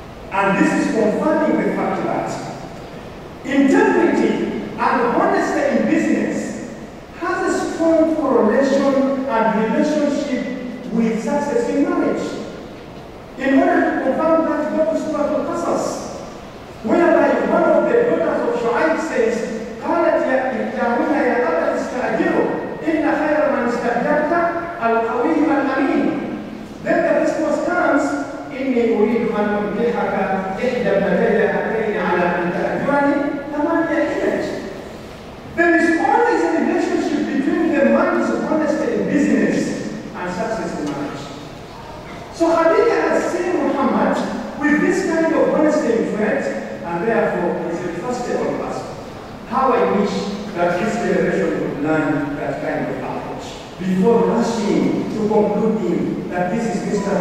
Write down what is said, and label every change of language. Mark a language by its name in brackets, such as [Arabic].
[English] And this is confirming the fact that integrity and honesty in business has a strong correlation and relationship with success in marriage. In order to confirm that, go to Surah Al-Qasas, whereby one of the daughters of Shu'aib says, [Arabic] قالت يا أبا استأجره إن خير من استأجرت القوي الأمين. [English] Then the response comes, [Arabic] إني أريد أن أنكحك إحدى ابنتي هاتين على أن تأجرني ثمانية حجج. [English] There is always a relationship between the man's honesty in business and success in marriage. So Khadija has seen Muhammad with this kind of honesty in trade, and therefore is a trustable person. How I wish that this generation would learn that kind of approach before rushing to concluding that this is Mr.